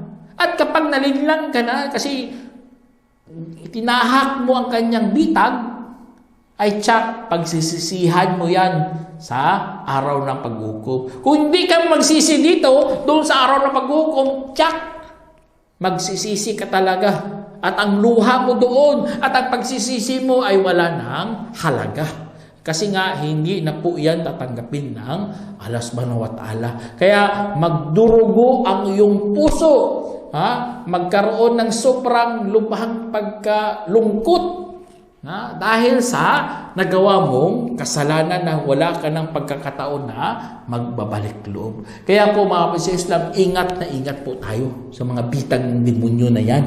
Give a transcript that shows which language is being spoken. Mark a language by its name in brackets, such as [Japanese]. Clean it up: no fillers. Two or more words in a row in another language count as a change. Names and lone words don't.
[Filipino] At kapag nalinlang ka na kasi itinahak mo ang kanyang bitag, ay tsak, pagsisisihan mo yan sa araw ng paghukom. Kung hindi ka magsisi dito, doon sa araw ng paghukom, tsak, magsisisi ka talaga. At ang luha mo doon at ang pagsisisi mo ay wala ng halaga. Kasi nga, hindi na po yan tatanggapin ng Allah [Arabic] سبحانه وتعالى. [Filipino] Kaya magdurugo ang iyong puso. Magkaroon ng sobrang lubhang pagkalungkot. Dahil sa nagawa mong kasalanan na wala ka ng pagkakataon na magbabalik loob. Kaya po mga kapatid sa Islam, ingat na ingat po tayo sa mga bitag ng demonyo na yan.